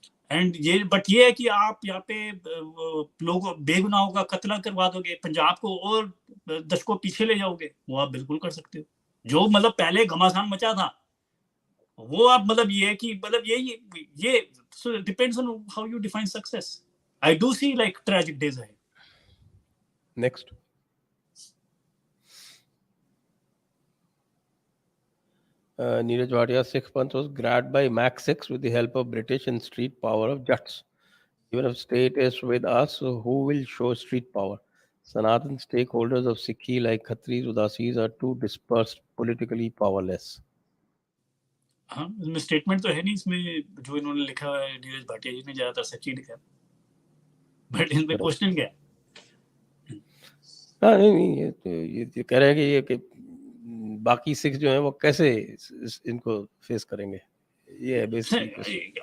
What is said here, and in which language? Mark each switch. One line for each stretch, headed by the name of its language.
Hindi: And ये है कि आप यहाँ पे लोगों बेगुनाहों का कत्ल करवा दोगे, पंजाब को और दशकों पीछे ले जाओगे, वो आप बिल्कुल कर सकते हो। जो मतलब पहले घमासान मचा था, वो आप मतलब ये है कि मतलब ये
English: Depends on how you define success. I do see like tragic days ahead. Next. Neeraj Bhatia, Sikh Panth was grabbed by Mach 6 with the help of British and street power of Jats. Even if state is with us, who will show street power? Sanatan stakeholders of Sikhi like Khatris, Udasis are too dispersed, politically powerless.
Hindi: हाँ, इसमें statement तो है नहीं, इसमें जो इन्होंने लिखा है नीरज भाटिया जी ने ज्यादातर सच्ची लिखा है, बट इनमें क्वेश्चन क्या है? हाँ, नहीं, ये कह रहे हैं कि ये कि बाकी सिख जो है वो कैसे इनको फेस करेंगे, ये है बेसिकली।